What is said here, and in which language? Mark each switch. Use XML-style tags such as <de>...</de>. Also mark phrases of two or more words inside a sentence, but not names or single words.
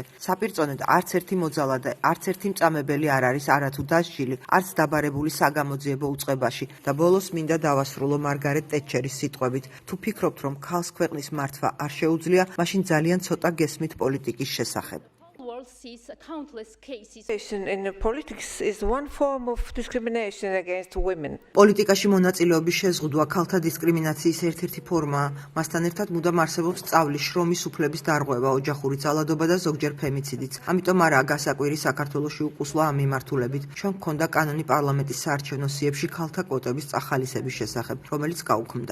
<ka>საპირწონედ არც ერთი მოძალა და არც ერთი მწამებელი არ არის არათუ დასჯილი, არც დაბარებული საგამოძიებო უწყებაში. და ბოლოს მინდა დავასრულო მარგარეტ ტეტჩერის სიტყვებით: თუ ფიქრობთ, რომ ქალს ქვეყნის მართვა არ შეუძლია, მაშინ ძალიან ცოტა გესმით პოლიტიკის შესახებ.</ka> <en>In politics is one form of discrimination against women.</en> <ka>პოლიტიკაში მონაწილეობის შეზღუდვა ქალთა დისკრიმინაციის ერთ-ერთი ფორმაა. მასთან ერთად მუდამ არსებობს სწავლის, შრომის უფლების დარღვევა, ოჯახური ძალადობა და ზოგჯერ ფემიციდიც. ამიტომ არაა გასაკვირი საქართველოში უყუსლა ამ მიმართულებით. ჩვენ გქონდა კანონი პარლამენტის საარჩევნო სიებში ქალთა კვოტების წახალისების შესახებ, რომელიც გაუქმდა.</ka>